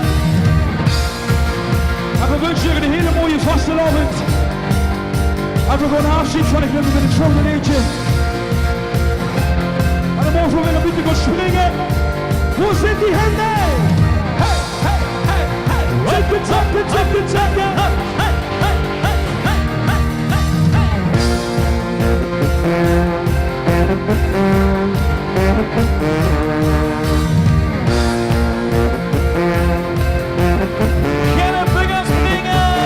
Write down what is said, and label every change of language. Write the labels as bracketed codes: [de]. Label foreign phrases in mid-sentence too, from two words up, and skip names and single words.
[nl] En we wensen jullie een hele mooie vastelavond. En we gaan afschied van ik met het volgende liedje. En dan mogen we weer een beetje gaan springen. [de] Wo sind die Hände? Hey, hey, hey, hey. Tippe, tappe, tippe, tappe. [nl] Hey, hey, hey, hey, Gennep, we gaan springen!